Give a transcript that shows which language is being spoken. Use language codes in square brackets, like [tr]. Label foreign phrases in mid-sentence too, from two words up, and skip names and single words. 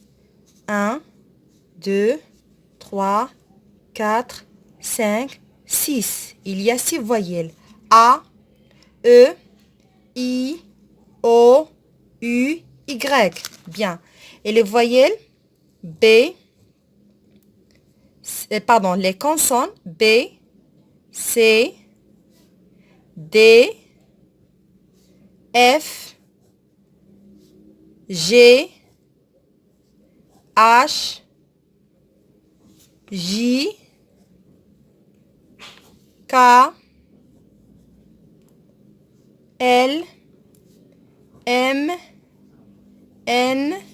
[fr] 1, 2, 3, 4, 5, 6. Il y a 6 voyelles. A, E, I, O, U, Y. Bien. Et les voyelles B, pardon, les consonnes B, C, D, F, G, H, J, K, L, M, N,